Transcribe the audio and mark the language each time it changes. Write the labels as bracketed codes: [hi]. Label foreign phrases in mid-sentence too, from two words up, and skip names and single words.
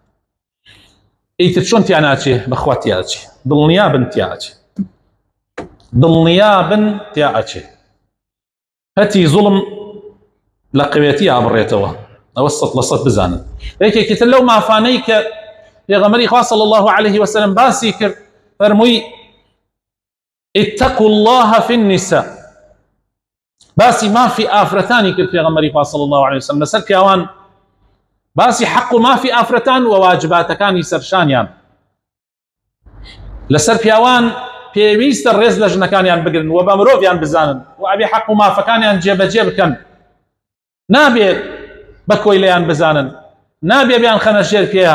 [ckb] ئیتر چۆن تیا ناچێ بەخوا تیا ئەچێ دڵنیا بن تیا ئەچێ دڵنیابن تیا ئەچێ هەتی زوڵم لە قوێتی ئابڕێتەوە ئەوە 100% بزانن. یەکێکی تر لەو مافانەی کە پێغەمبەری خوا [ar] صلی الله عليه وسلم [ckb] باسی کرد فەرمووی [ar] اتقوا الله في النساء، [ckb] باسی مافی ئافرەتانی کرد پێغەمبەری خوا [ar] صلی الله عليه وسلم [ckb] لەسەر پیاوان، باسی حەق و مافی ئافرەتان و واجباتەکانی سەرشانیان لەسەر پیاوان پێویستە ڕێز لە ژنەکانیان بگرن و بە مرۆڤیان بزانن و ئەبێ حەق و مافەکانیان جێبەجێ بکەن، نابێت بە کۆی لەیان بزانن، نابێ بیان خەنە ژێر پێیان.